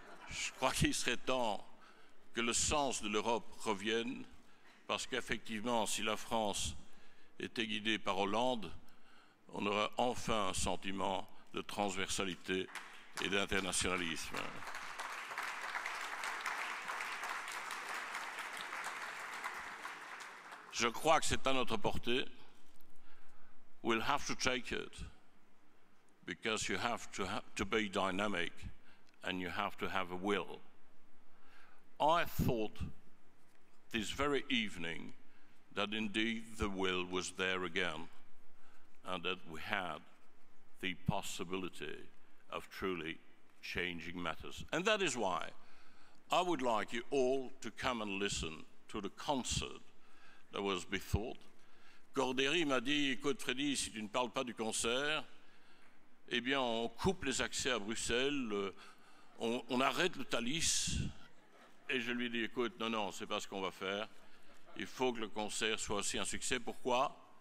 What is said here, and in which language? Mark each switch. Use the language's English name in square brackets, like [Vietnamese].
[French] Je crois qu'il serait temps que le sens de l'Europe revienne, parce qu'effectivement, si la France était guidée par Hollande, on aurait enfin un sentiment de transversalité et d'internationalisme. Je crois que c'est à notre portée. [English] We'll have to take it, because you have to be dynamic and you have to have a will. I thought this very evening that indeed the will was there again and that we had the possibility of truly changing matters. And that is why I would like you all to come and listen to the concert that was bethought. [French] Cordéry m'a dit, écoute Freddy, si tu ne parles pas du concert, eh bien on coupe les accès à Bruxelles, on arrête le Thalys. Et je lui ai dit, écoute, non, c'est pas ce qu'on va faire. Il faut que le concert soit aussi un succès. Pourquoi?